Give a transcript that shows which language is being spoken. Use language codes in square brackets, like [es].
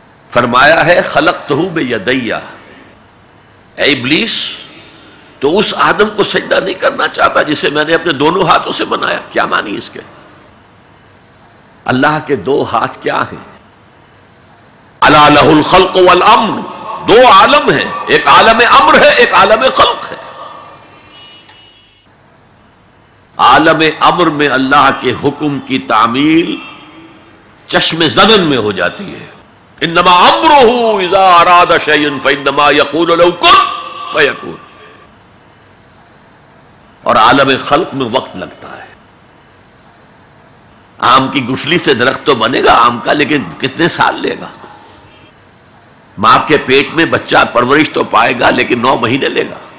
[ur] فرمایا ہے [ar] خلقتہ بیدیہ، [ur] اے ابلیس تو اس آدم کو سجدہ نہیں کرنا چاہتا جسے میں نے اپنے دونوں ہاتھوں سے بنایا؟ کیا معنی اس کے؟ اللہ کے دو ہاتھ کیا ہیں؟ [ar] اللہ لہ الخلق والامر، [ur] دو عالم ہیں، ایک عالم امر ہے، ایک عالم خلق ہے. عالم امر میں اللہ کے حکم کی تعمیل چشم زدن میں ہو جاتی ہے. [ar] انما امره اذا اراد شيئا فانما يقول له كن فيكون. [ur] اور عالم خلق میں وقت لگتا ہے. آم کی گٹھلی سے درخت تو بنے گا آم کا، لیکن کتنے سال لے گا؟ ماں کے پیٹ میں بچہ پرورش تو پائے گا لیکن نو مہینے لے گا.